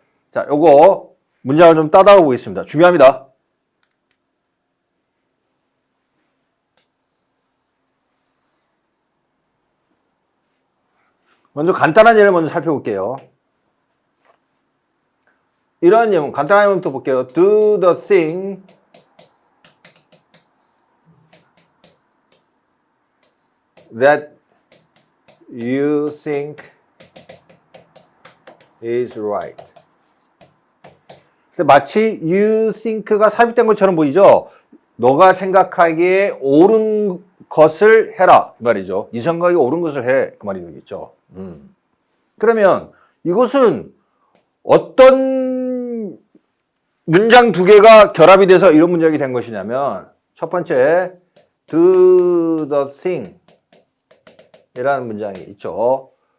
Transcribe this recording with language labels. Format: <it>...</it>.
<ko>자, 요거 문장을 좀 따다가 보겠습니다. 중요합니다. 먼저 간단한 예를 먼저 살펴볼게요. 이런 예문, 간단한 예문부터 볼게요.</ko> <en>Do the thing that you think is right.</en> <ko>마치</ko> <en>you think</en> <ko>가 삽입된 것처럼 보이죠? 너가 생각하기에 옳은 것을 해라. 그 말이죠. 이 생각이 옳은 것을 해. 그 말이 되겠죠. 그러면 이것은 어떤 문장 2개가 결합이 돼서 이런 문장이 된 것이냐면 첫 번째</ko> <en>do the thing</en> <ko>이라는 문장이 있죠.</ko>